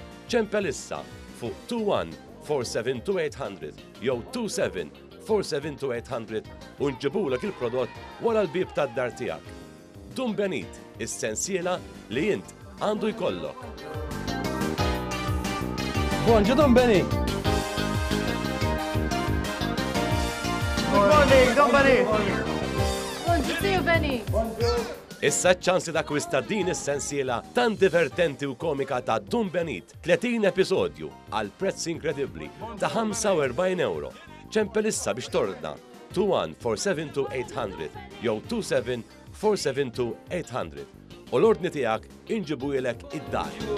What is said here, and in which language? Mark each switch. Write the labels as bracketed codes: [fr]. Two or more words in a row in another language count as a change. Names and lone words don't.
[mt] ċempel issa fuq 21-472-800 jew 27-472-800 u nġibulek il-prodott wara l-bib tad-dar tiegħek. Dum Benit, is-sensiela li int għandu jkollok. Bonġu Dum Benit. [en] Good morning, Dum Benit. [mt] Bonġu, [en] see you, [mt] Benny. Issa ċansi ta' kwista din is-sensiela tan divertenti u komika ta' Dum Benit 30 episodju għal prezz inkredibbli ta' 45 euro. ċempel issa biex tordna 21-472-800 jew 27-472-800 u l-ordni tiegħek inġibu ilek id-dar.